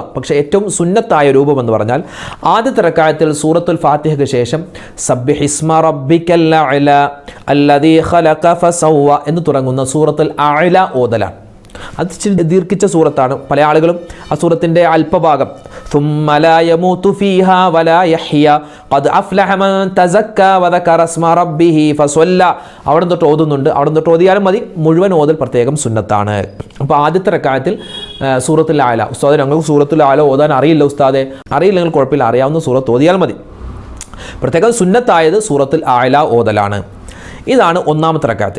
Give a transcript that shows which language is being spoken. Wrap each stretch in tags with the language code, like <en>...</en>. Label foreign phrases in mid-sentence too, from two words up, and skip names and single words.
<ml>പക്ഷേ ഏറ്റവും സുന്നത്തായ രൂപം എന്ന് പറഞ്ഞാൽ ആദ്യത്തെ റക്അത്തിൽ സൂറത്തുൽ ഫാത്തിഹയ്ക്ക് ശേഷം</ml> <ar>سبح اسم ربك الأعلى الذي خلق فسوى</ar> <ml>എന്ന് തുടങ്ങുന്ന സൂറത്തുൽ അഅല ഓതലാണ്. അത് ദീർഘിച്ച സൂറത്താണ്. പല ആളുകളും ആ സൂറത്തിൻ്റെ അല്പഭാഗം</ml> <ar>ثم لا يموت فيها ولا يحيا قد أفلح من تزكى وذكر اسم ربه فصلى</ar> <ml>അവിടെ തൊട്ട് ഓതുന്നുണ്ട്. അവിടെ തൊട്ട് ഓതിയാലും മതി. മുഴുവൻ ഓതൽ പ്രത്യേകം സുന്നത്താണ്. അപ്പോൾ ആദ്യത്തെ റക്അത്തിൽ സൂറത്തുൽ അഅല, ഉസ്താദെ ഞങ്ങൾക്ക് സൂറത്തുൽ അഅല ഓതാൻ അറിയില്ല ഉസ്താദെ. അറിയില്ലെങ്കിൽ കുഴപ്പമില്ല, അറിയാവുന്ന സൂറത്ത് ഓതിയാൽ മതി. പ്രത്യേകം സുന്നത്തായത് സൂറത്തുൽ അഅല ഓതലാണ്. ഇതാണ് ഒന്നാമത്തെ റക്അത്തിൽ.</ml>